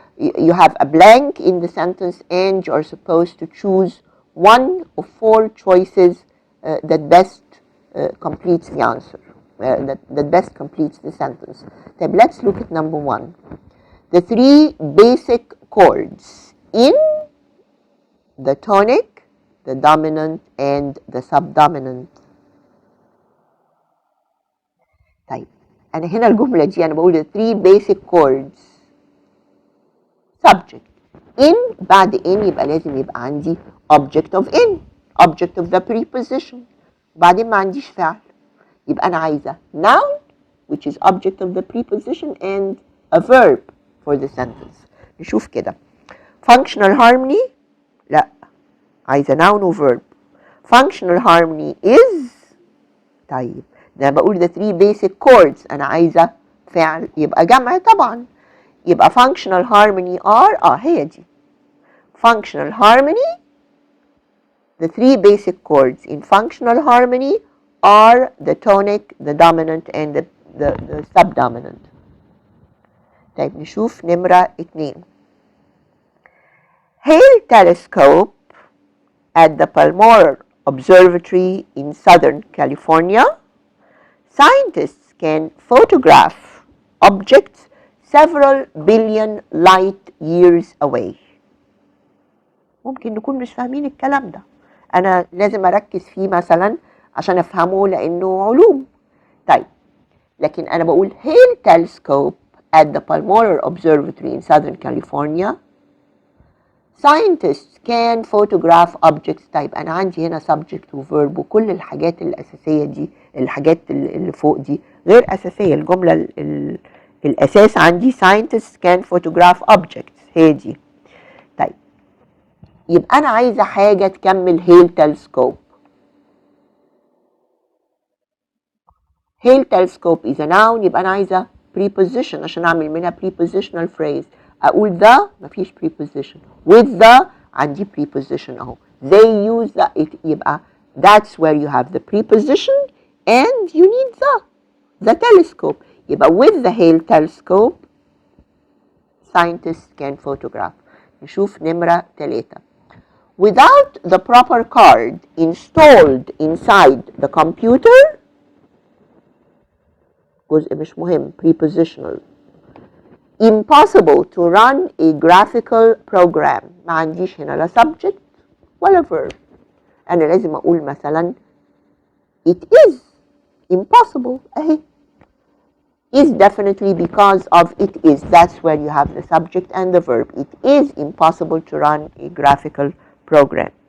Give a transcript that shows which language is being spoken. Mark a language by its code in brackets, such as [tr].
[en] You have a blank in the sentence and you're supposed to choose one of four choices that best completes the answer, that best completes the sentence. [ar] طيب, [en] let's look at number 1. The three basic chords in the tonic, the dominant, and the subdominant. [ar] طيب, أنا هنا الجملة دي أنا بقول [en] the three basic chords. Subject. [ar] In بعد in يبقى لازم يبقى عندي [en] object of in, object of the preposition. [ar] بعدين ما عنديش فعل. يبقى أنا عايزة [en] noun, which is object of the preposition, and a verb for the sentence. [ar] نشوف كده. [en] Functional harmony [ar] لا, عايزة [en] noun و verb. Functional harmony is. [ar] طيب, ده أنا بقول [en] the three basic chords, [ar] أنا عايزة فعل يبقى جمع طبعا. [en] يبقى functional harmony are [ar] هي دي. [en] Functional harmony, the three basic chords in functional harmony are the tonic, the dominant, and the subdominant. [ar] طيب, نشوف نمرة 2. [en] Hale telescope at the Palomar Observatory in Southern California, scientists can photograph objects several billion light years away. [ar] ممكن نكون مش فاهمين الكلام ده. أنا لازم أركز فيه مثلا عشان أفهمه لأنه علوم. طيب, لكن أنا بقول [en] Hale telescope at the Palomar Observatory in Southern California, scientists can photograph objects. [ar] طيب, أنا عندي هنا subject و verb وكل الحاجات الأساسية دي, الحاجات اللي فوق دي غير أساسية. الجملة الأساس عندي [en] scientists can photograph objects, [ar] هي دي. طيب, يبقى أنا عايزة حاجة تكمل Hale telescope. [en] Hale telescope is a noun, [ar] يبقى أنا عايزة [en] preposition [ar] عشان أعمل منها [en] prepositional phrase. [ar] أقول [en] the [ar] مفيش [en] preposition. With the [ar] عندي [en] preposition [ar] أهو. [en] They use the, يبقى that's where you have the preposition and you need the telescope. [ar] يبقى [en] with the Hale telescope scientists can photograph. [ar] نشوف نمرة 3. [en] Without the proper card installed inside the computer, [ar] جزء مش مهم, [en] prepositional, impossible to run a graphical program. [ar] ما عنديش هنا لا subject ولا verb. أنا لازم أقول مثلا [en] it is impossible. [ar] أهي [en] is definitely because of it is. That's where you have the subject and the verb. It is impossible to run a graphical program.